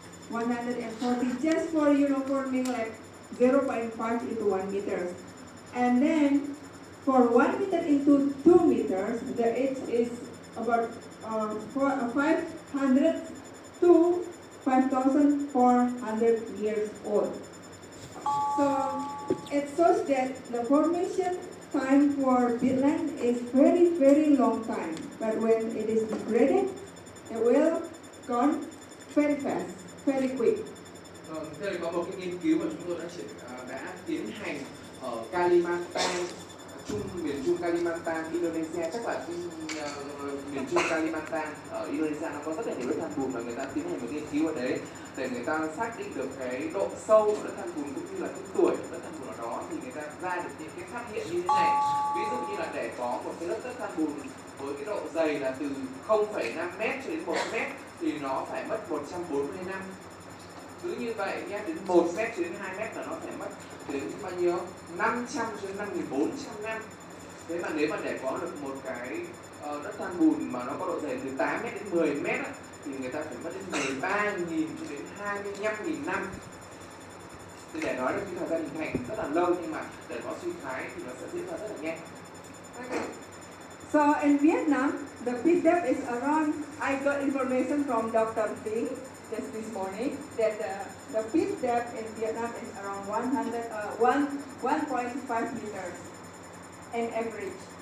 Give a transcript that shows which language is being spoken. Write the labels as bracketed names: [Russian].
[English] 140 just for forming like 0.5 into 1 meter, and then for 1 meter into 2 meters, the age is about 500 to 5,400 years old. So it shows that the formation time for peatland is very, very long time, but when it is degraded, it will gone very fast, very quick. [Vietnamese] Đây có một cái nghiên cứu mà chúng tôi đã tiến hành ở Kalimantan, miền Trung Kalimantan, Indonesia. Chắc là miền Trung Kalimantan ở Indonesia nó có rất là nhiều đất than bùn, và người ta tiến hành một nghiên cứu ở đấy để người ta xác định được cái độ sâu của đất than bùn cũng như là cái tuổi của đất than bùn ở đó, thì người ta ra được những cái phát hiện như thế này. Ví dụ như là để có một cái đất than bùn với cái độ dày là từ 0,5 m cho đến 1 m thì nó phải mất 140 năm. Cứ như vậy nhé, đến 1 m cho đến 2 m là nó phải mất đến bao nhiêu? 500 cho đến 5.400 năm. Thế mà nếu mà để có được một cái đất than bùn mà nó có độ dày từ 8 m đến 10 m thì người ta phải mất đến 13.000 cho đến 25.000 năm. Thì để nói được cái thời gian hình thành rất là lâu, nhưng mà để nó suy thoái thì nó sẽ diễn ra rất là nhanh. [English] Okay. So in Vietnam, the pit depth is around, I got information from Dr. Ting just this morning, that the pit depth in Vietnam is around 1.5 meters in average.